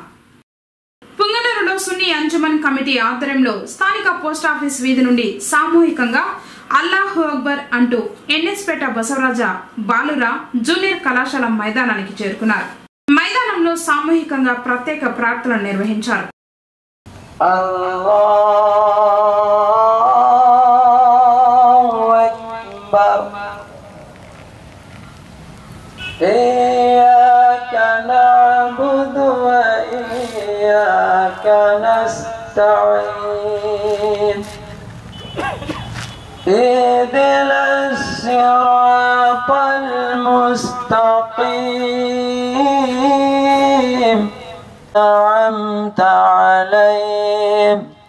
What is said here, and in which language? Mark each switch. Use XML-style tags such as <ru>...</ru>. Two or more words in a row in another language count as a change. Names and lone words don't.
<te>పుంగనూరులో సున్నీ అంజుమన్ కమిటీ ఆధ్వర్యంలో స్థానిక పోస్టాఫీస్ వీధి నుండి సామూహికంగా</te> <ar>الله أكبر</ar> <te>అంటూ ఎన్ఎస్పేట బసవరాజ బాలుర జూనియర్ కళాశాల మైదానానికి చేరుకున్నారు. మైదానంలో సామూహికంగా ప్రత్యేక ప్రార్థనలు నిర్వహించారు.</te> <ar>إياك نعبد وإياك نستعين اهدنا الصراط المستقيم أنعمت عليهم</ar>